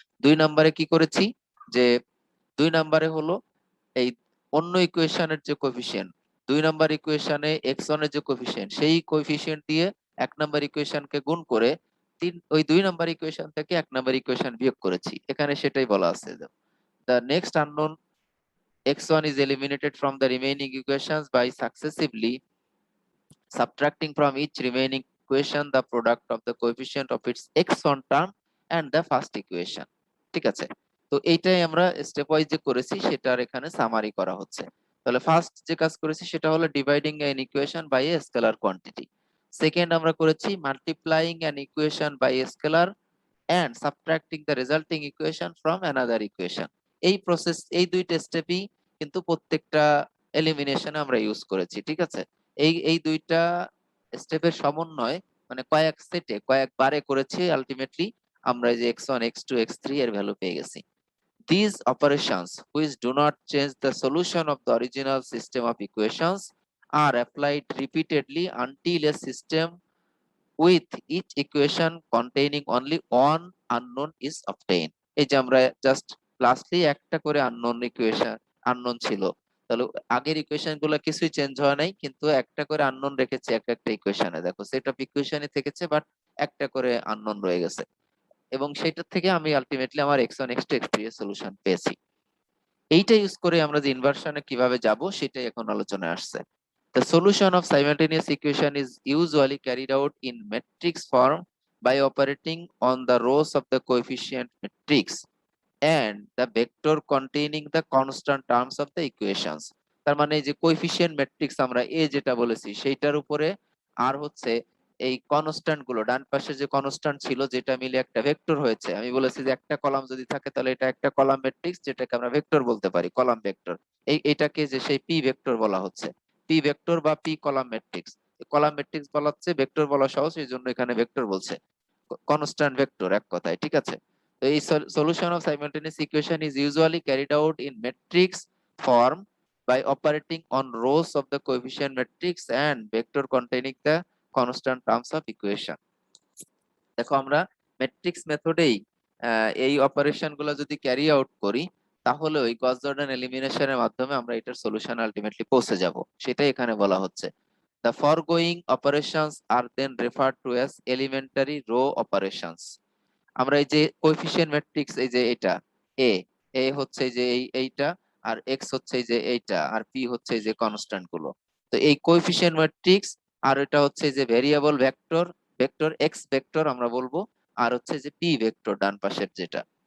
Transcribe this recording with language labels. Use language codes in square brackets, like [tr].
[bn] 2 নাম্বারে কি করেছি যে 2 নাম্বারে হলো এই অন্য ইকুয়েশনের যে কোএফিসিয়েন্ট, 2 নাম্বার ইকুয়েশনে x1 এর যে কোএফিসিয়েন্ট সেই কোএফিসিয়েন্ট দিয়ে 1 নাম্বার ইকুয়েশনকে গুণ করে ওই 2 নাম্বার ইকুয়েশন থেকে 1 নাম্বার ইকুয়েশন বিয়োগ করেছি। এখানে সেটাই বলা আছে, [en] the next unknown x1 is eliminated from the remaining equations by successively subtracting from each remaining equation the product of the coefficient of its x1 term and the first equation। [bn] ঠিক আছে, তো এইটাই আমরা স্টেপ ওয়াইজ যে করেছি সেটার এখানে summary করা হচ্ছে। তাহলে ফার্স্ট যে কাজ করেছি সেটা হলো dividing [en] an equation by a scalar quantity। [bn] Second আমরা করেছি multiplying [en] an equation by a scalar and subtracting the resulting equation from another equation। [bn] এই প্রসেস, এই দুইটা স্টেপই কিন্তু প্রত্যেকটা এলিমিনেশনে আমরা ইউজ করেছি। ঠিক আছে, এই দুইটা স্টেপের সমন্বয় মানে কয়েক সেটে কয়েকবারে করেছি, আলটিমেটলি আমরা এই যে x1 x2 x3 এর ভ্যালু পেয়ে গেছি। [en] These operations which do not change the solution of the original system of equations are applied repeatedly until a system with each equation containing only one unknown is obtained। [bn] এই যে আমরা just lastly একটা করে unknown ছিল, তাহলে আগের equation গুলো কিছুই চেঞ্জ হয় নাই, কিন্তু একটা করে আননোন রেখেছি এক একটা ইকুয়েশনে। দেখো সেট অফ ইকুয়েশনই থেকেছে, বাট একটা করে আননোন রয়ে গেছে, এবং সেটার থেকে আমি আলটিমেটলি আমার x1 x2 x3 এর সলিউশন পেয়েছি। এইটা ইউজ করে আমরা যে ইনভার্সনে কিভাবে যাব সেটাই এখন আলোচনায় আসছে। [en] The solution of simultaneous equation is usually carried out in matrix form by operating on the rows of the coefficient matrix and the vector containing the constant terms of the equations। [bn] তার মানে এই যে coefficient matrix আমরা এ যেটা বলেছি সেইটার উপরে আর হচ্ছে এই কনস্ট্যান্ট গুলো, ডান পাশে যে কনস্ট্যান্ট ছিল যেটা মিলে একটা ভেক্টর হয়েছে, আমি বলেছি যে একটা কলাম যদি থাকে তাহলে এটা একটা কলাম ম্যাট্রিক্স, যেটাকে আমরা ভেক্টর বলতে পারি, কলাম ভেক্টর। এটাকে যে সেই পি ভেক্টর বলা হচ্ছে, পি ভেক্টর বা P column matrix. Column matrix বলা হচ্ছে, ভেক্টর বলা সহজ, এই জন্য এখানে ভেক্টর বলছে, কনস্ট্যান্ট ভেক্টর এক কথায়, ঠিক আছে। তো এই [en] solution of simultaneous equation is usually carried out in matrix form by operating on rows of the coefficient matrix and vector containing the constant terms of equation। [bn] দেখো আমরা ম্যাট্রিক্স মেথডেই এই অপারেশন গুলো যদি ক্যারি আউট করি, তাহলে ওই গস Jordan এলিমিনেশনের মাধ্যমে আমরা এটার সলিউশন আলটিমেটলি পৌঁছে যাব, সেটাই এখানে বলা হচ্ছে। [en] The foregoing operations are then referred to as elementary row operations। [bn] আমরা এই যে কোএফিসিয়েন্ট ম্যাট্রিক্স, এই যে এটা এ, এ হচ্ছে এই যে এইটা, আর এক্স হচ্ছে এই যে এইটা, আর পি হচ্ছে এই যে কনস্ট্যান্ট গুলো। তো এই কোএফিসিয়েন্ট ম্যাট্রিক্স, আর এটা হচ্ছে যে variable vector, vector x vector আমরা বলবো, আর হচ্ছে যে পি ভেক্টর ডান পাশের যেটা।